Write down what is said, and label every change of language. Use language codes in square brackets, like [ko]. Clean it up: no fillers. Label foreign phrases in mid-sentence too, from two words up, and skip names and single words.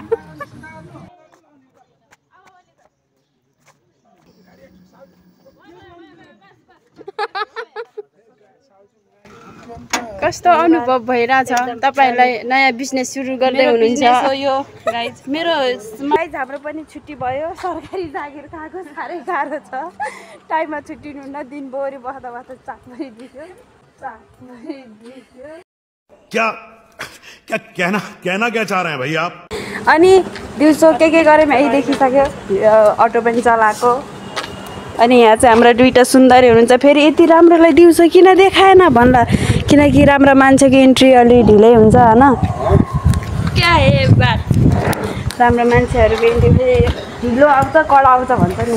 [ne] कस्तो अनुभव भइरहेछ तपाईहरुलाई? नयाँ बिजनेस सुरु गर्दै हुनुहुन्छ। यो गाइस मेरो गाइस हाम्रो पनि छुट्टी भयो। सरकारी जागिर खाएको साह्रै गाह्रो छ। टाइममा छुट्टिनु हुन्न, दिनभरि बस्दा बस्दा चाक परिदियो। [hi] क्या क्या कहना क्या चाह रहे हैं भाई आप? [ne] अनि दिउँसो के गऱ्यौँ है देखिसक्यो। अटो पनि चलाएको। अनि यहाँ चाहिँ हाम्रो दुईटा सुन्दरी हुनुहुन्छ। फेरि यति राम्रोलाई दिउँसो किन देखाएन भन्ला, किनकि राम्रो मान्छेको इन्ट्री अलि ढिलै हुन्छ होइन। [hi] क्या हे बात, [ne] राम्रो मान्छेहरूको इन्ट्री फेरि ढिलो आउँछ कडा आउँछ भन्छ नि।